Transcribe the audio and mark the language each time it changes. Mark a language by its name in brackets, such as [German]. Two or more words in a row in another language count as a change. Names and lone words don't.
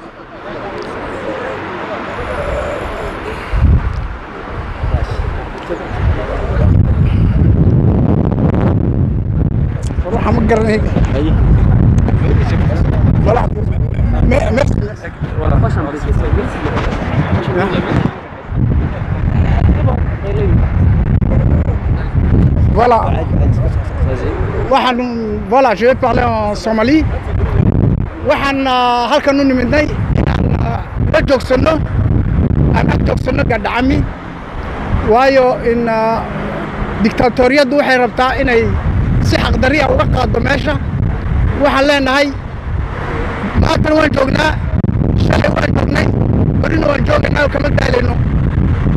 [French] Voilà. Merci. Voilà. Voilà, je vais parler en Somalie. [Somali] waxaan halkan u nimidnay inaan la joogsano aan ag joogsano gadhacami waayo in dictatoriyaddu waxay rabtaa inay si xaqdariya uga qaado meesha. waxaan leenahay maantana waan joognaa, shalay waan joognay, barina waan joogaynaa oo kama daalayno.